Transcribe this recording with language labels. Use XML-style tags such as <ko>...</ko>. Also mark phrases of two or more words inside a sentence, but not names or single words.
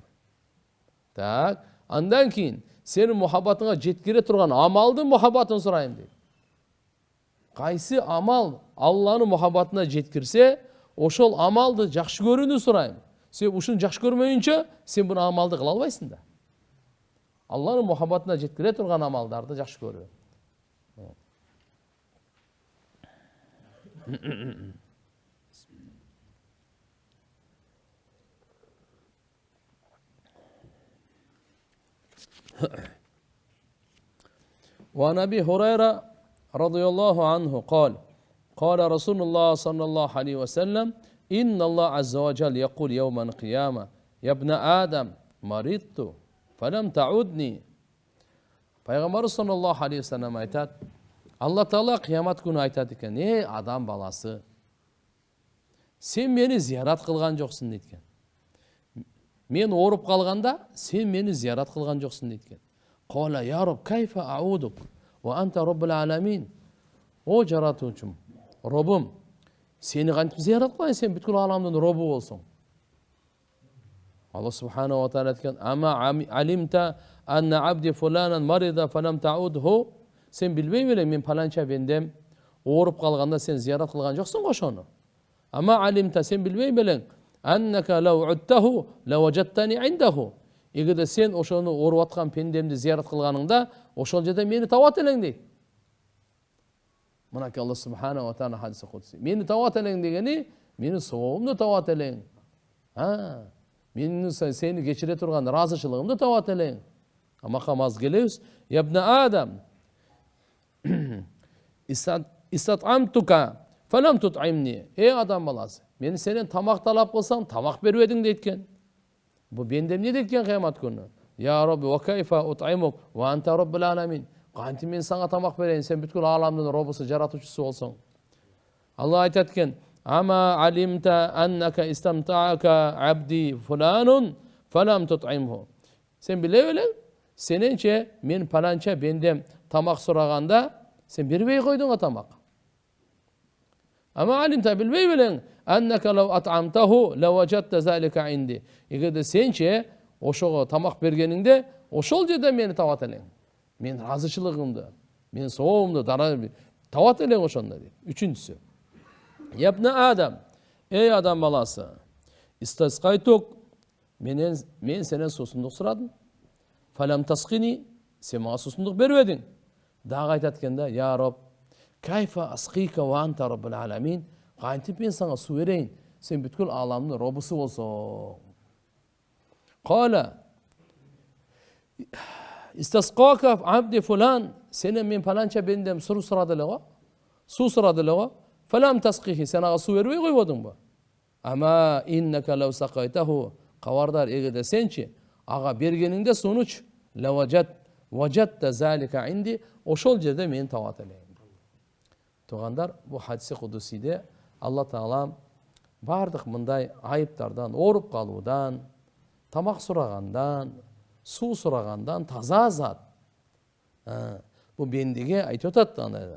<ky>Так, андан кийин сенин мухаббатыңа жеткире турган амалдын мухаббатын сурайм дейт. Кайсы амал Алланын мухаббатына жеткирсе, ошол амалды жакшы көрүүнү сурайм. Сен ушуну жакшы көрмөйүнчө, сен буну амалды кыла албайсың да. Алланын мухаббатына жеткире турган амалдарды жакшы көрүү.</ky> <ar>وعن أبي هريرة رضي الله عنه قال رسول الله صلى الله عليه وسلم إن الله عز وجل يقول يوم القيامة يا ابن آدم مرضت فلم تعودني.</ar> <ky>Пайгамбар</ky> <ar>صلى الله عليه وسلم</ar> <ky>айтат, Алла Таала кыямат күнү айтат экен, адам баласы, сен мени зиярат кылган жоксуң дейт экен. Мен ооруп калганда, сен мени зиярат кылган жоксуң дейт экен.</ky> <ar>قال يا رب كيف أعودك وأنت رب العالمين.</ar> <ky>О жаратуучум, Робум, сени кантип зиярат кылайын, сен бүткүл аламдын Робу болсоң.</ky> <ar>الله سبحانه وتعالى айткан, أما علمت أن عبدي فلانا مرض فلم تعده.</ar> <ky>Сен билбей белең, мен паланча бендем ооруп калганда сен зиярат кылган жоксуң го ошону.</ky> <ar>أما علمت,</ar> <ky>сен билбей белең,</ky> <ar>أنك لو عدته لوجدتني عنده.</ar> <ky>Эгерде сен ошону ооруп аткан пендемди зиярат кылганыңда, ошол жерде мени табат элең дейт. Мына</ky> <ar>الله سبحانه وتعالى</ar> <ky>хадиси кудси. Мени табат элең дегени, менин соомду табат элең. Менин сени кечире турган ыраазычылыгымды табат элең. Макамаз келебиз.</ky> <ar>يا ابن آدم استطعمتك فلم تطعمني.</ar> <ky>Адам баласы, мени сенен тамак талап кылсам, тамак бербедиң дейт экен. Бу бендем эмне дейт экен кыямат күнү?</ky> <ar>يا رب وكيف أطعمك وأنت رب العالمين.</ar> <ky>Кантип мен сага тамак берейин, сен бүткүл аламдын Робусу, жаратуучусу болсоң. Алла айтат экен,</ky> <ar>أما علمت أنه استطعمك عبدي فلان فلم تطعمه.</ar> <ky>Сен биле белең, сененче мен паланча бендем тамак сураганда, сен бербей койдуң тамак.</ky> <ar>أما علمت,</ar> <ky>билбей белең,</ky> <ar>أنك لو أطعمته لوجدت ذلك عندي.</ar> <ky>Эгерде сенче ошого тамак бергениңде, ошол жерде мени табат элең. Мен разычылыгымды, мен соомду табат элең ошондо дейт. Үчүнчүсү.</ky> <ar>يا ابن آدم,</ar> <ky>адам баласы, истасқайтук, мен сенен суусундук сурадым.</ky> <ar>فلم تسقني,</ar> <ky>сен мага суусундук бербедиң. Дагы айтат экен да:</ky> <ar>"يا رب كيف أسقيك وأنت رب العالمين?"</ar> <ky>Кантип мен сага суу берейин, сен бүткүл аламдын робусу болсоң.</ky> <ar>قال استسقاك عبدي فلان",</ar> <ky>сенен мен паланча бендем суу сурады эле го. Суу сурады эле го.</ky> <ar>"فلم تسقه",</ar> <ky>сен ага суу бербей койбодуңбу?</ky> <ar>"أما إنك لو سقيته",</ar> <ky>кабардар, эгерде сенчи ага бергениңде сунуч,</ky> <ar>وجدت ذلك عندي,</ar> <ky>ошол жерде мен табат элем. Тугандар, бу хадиси кудусиде Алла Таала бардык мындай айыптардан, ооруп калуудан, тамак сурагандан, суу сурагандан таза зат. Бу бендиге айтып атат аны.</ky>